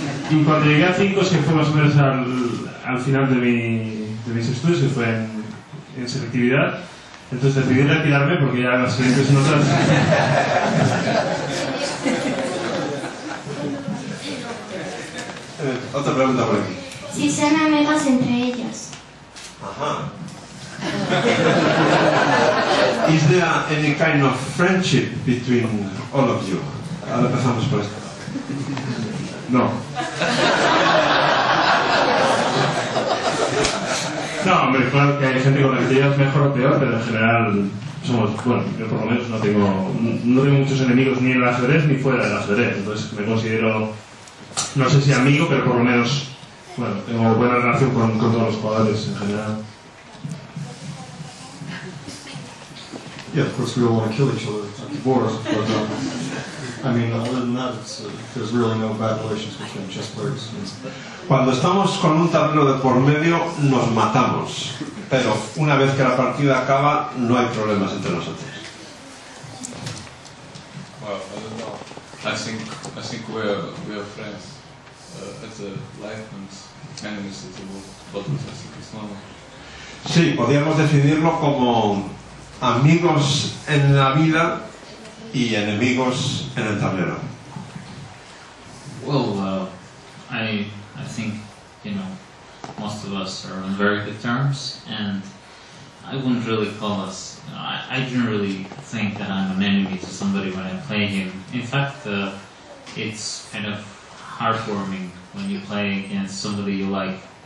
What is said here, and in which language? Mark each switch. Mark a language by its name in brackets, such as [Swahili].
[Spanish] y cuando llegué a 5, que fue más o menos al final de mis estudios, que fue en selectividad, entonces decidí retirarme porque ya las siguientes notas... Otra pregunta por aquí. Si son amigos entre ellos. Ajá. [English] Is there any kind of friendship between all of you? [Spanish] Ahora empezamos por esto. No. No, hombre, claro que hay gente con la que te llevas mejor o peor, pero en general somos, bueno, yo por lo menos no tengo muchos enemigos ni en el ajedrez ni fuera del ajedrez, entonces me considero, no sé si amigo, pero por lo menos, bueno, tengo buena relación con todos los jugadores en general. [English] Yeah, of course we all want to kill each other at the board, but I mean, other than that, there's really no bad relations between chess players. [Spanish] Cuando estamos con un tablero de por medio, nos matamos. Pero una vez que la partida acaba, no hay problemas entre nosotros. [English] Well, I don't know. I think we are friends at the life and enemies at the world. But I think it's normal. [Spanish] Sí, podríamos definirlo como amigos en la vida y enemigos en el tablero. [English] Well, I think, most of us are on very good terms, and I wouldn't really call us, I didn't really think that I'm an enemy to somebody when I play him. In fact, it's kind of heartwarming when you play against somebody you like.